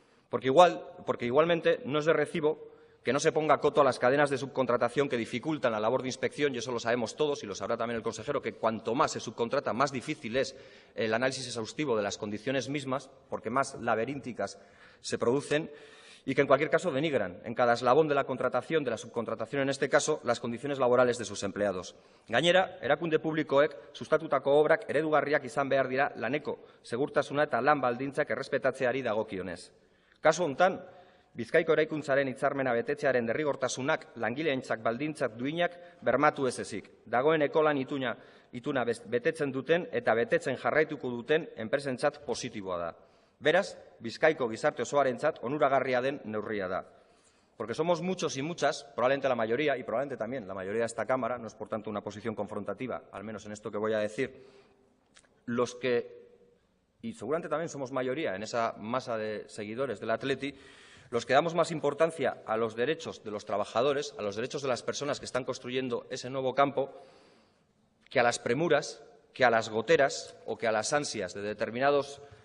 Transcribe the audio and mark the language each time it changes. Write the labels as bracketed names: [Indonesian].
[Spanish] Porque igualmente no es de recibo que no se ponga coto a las cadenas de subcontratación que dificultan la labor de inspección, y eso lo sabemos todos y lo sabrá también el consejero, que cuanto más se subcontrata, más difícil es el análisis exhaustivo de las condiciones mismas, porque más laberínticas se producen, y que en cualquier caso denigran en cada eslabón de la contratación, de la subcontratación en este caso, las condiciones laborales de sus empleados. [Basque] Gainera, erakunde publikoek sustatutako obrak eredugarriak izan behar dira laneko segurtasuna eta lan baldintzak errespetatzeari dagokionez. Kasu hontan, Bizkaiko eraikuntzaren hitzarmena betetzearen derrigortasunak langileentzat baldintzak duinak bermatu ez ezik. Dagoeneko lan ituna betetzen duten eta betetzen jarraituko duten enpresentzat positiboa da. Beraz, Bizkaiko gizarte osoarentzat onuragarria den neurria da. [Spanish] Porque somos muchos y muchas, probablemente la mayoría, y probablemente también la mayoría de esta Cámara, no es por tanto una posición confrontativa, al menos en esto que voy a decir, los que, y seguramente también somos mayoría en esa masa de seguidores del Athletic, los que damos más importancia a los derechos de los trabajadores, a los derechos de las personas que están construyendo ese nuevo campo, que a las premuras, que a las goteras o que a las ansias de determinados